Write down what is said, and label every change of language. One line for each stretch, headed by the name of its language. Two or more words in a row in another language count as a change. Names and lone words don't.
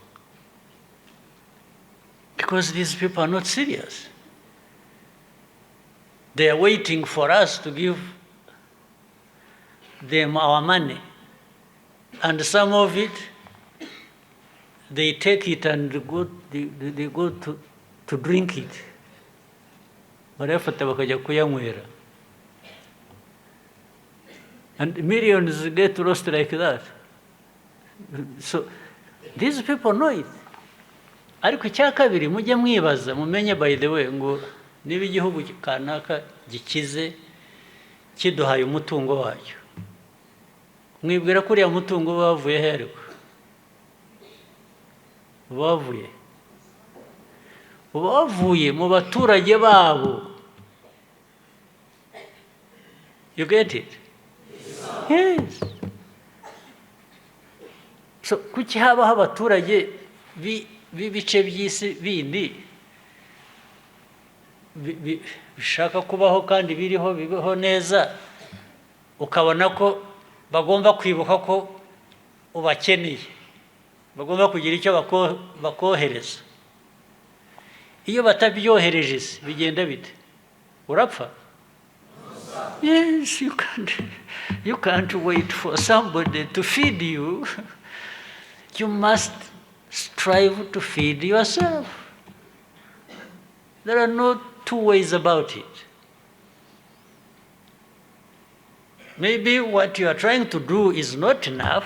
English: Because these people are not serious. They are waiting for us to give them our money. And some of it, they take it and they go to drink it.
Kinyarwanda: Barayafata bakajya kuyanywera.
English: And millions get lost like that. So these people know it.
Kinyarwanda: Ariko icya kabiri mujye mwibaza, mumenye
English: by the way
Kinyarwanda: ngo niba igihugu kanaka gikize kiduhaye umutungo wacyo, mwibwira ko uriya mutungo bavuye he? Ariko bavuye mu baturage babo.
English: You get it? Yes.
Kinyarwanda: So kuki habaho abaturage b'ibice by'isi bindi bishaka kubaho kandi bibaho neza, ukabona ko bagomba kwibuka ko ubakeneye, bagomba kugira icyo bakohereza. Iyo batabyohereje bigenda bite? Urapfa?
English: Yes, you can't wait for somebody to feed you. You must strive to feed yourself. There are no two ways about it. Maybe what you are trying to do is not enough.